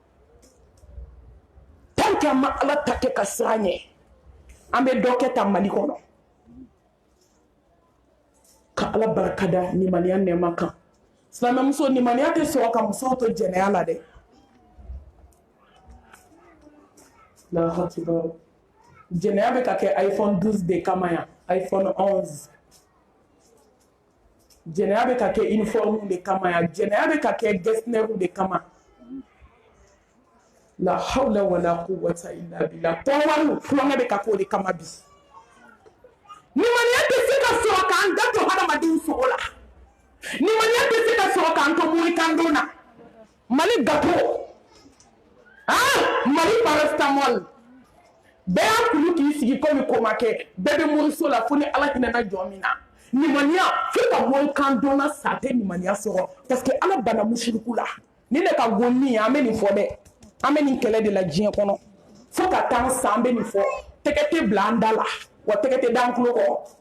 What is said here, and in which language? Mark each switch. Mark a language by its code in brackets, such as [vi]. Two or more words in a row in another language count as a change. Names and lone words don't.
[bm] tant qu'an ma ala ta kɛ ka siran ɲɛ an bɛ dɔ kɛ ta mali kɔnɔ ka ala barakada nimaniya nɛɛma kan silamɛmuso nimaniya tɛ sɔrɔ ka musow to jɛnɛya la dɛ la hatiba jɛnɛya bɛ ka kɛ iPhone 12 de kama yan iPhone 11 jɛnɛya bɛ ka kɛ uniforme de kama yan jɛnɛya bɛ ka kɛ gestionnaire de kama [ar] لا حول ولا قوة إلا بالله [bm] tɔwari kulonkɛ bɛ ka k'o de kama bi nimaniya tɛ se ka sɔrɔ k'an da to hadamadenw sogo la nimaniya tɛ se ka sɔrɔ k'an to morikan na mali gato mali paracetamol bɛɛ y'a kulu k'i sigi komi ko ma kɛ bɛɛ bɛ moriso la fo ni ala hinɛna jɔn min na nimaniya fo ka morikan dɔnna sa tɛ nimaniya sɔrɔ [fr] parce que [bm] ala banna musiriku la ni ne ka gon min ye an bɛ nin fɔ dɛ an bɛ nin kɛlɛ de la diɲɛ kɔnɔ fo ka taa san an bɛ nin fɔ tɛgɛ tɛ bila an da la wa tɛgɛ tɛ da an tulo kɔrɔ